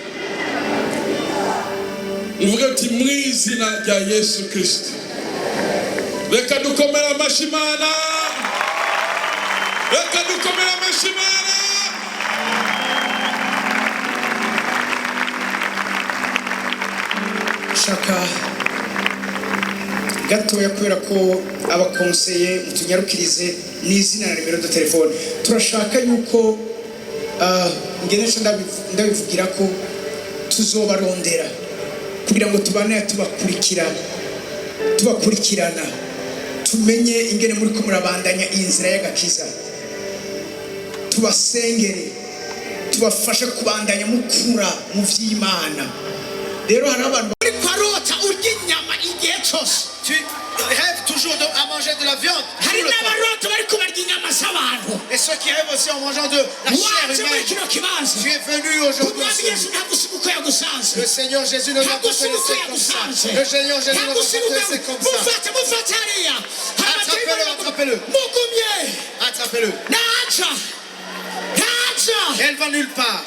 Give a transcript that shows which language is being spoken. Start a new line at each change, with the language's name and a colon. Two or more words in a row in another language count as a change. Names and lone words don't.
Rundi: uvuga ati mu izina rya Yesu Kristo reka dukomere amashyi Imana Reka dukomere amashyi Imana. shaka gatoya kubera ko abakonseye mutunyarukirize n'izina na nimero de telefone. Turashaka yuko ngenesha ndabivugira ko tuzobarondera kugira ngo tubane tubakurikirana tumenye ingene muri ko murabandanya inzira y'agakiza, tubasengere tubafashe kubandanya mukura mu vy'Imana. Rero hari abantu bari kwarota urya inyama igihe cyose.
French: Tu rêves toujours à manger de la viande.
Rundi: Hari n'abarota bari kubarya inyama z'abantu.
French: Et ceux qui rêvent aussi en mangeant de la chair humaine. Tu es venu aujourd'hui. Le Seigneur Jésus ne va pas te laisser comme ça. Le Seigneur Jésus ne va pas te laisser comme ça. Attrapez-le, attrapez-le. Attrapez-le. Elle va nulle part.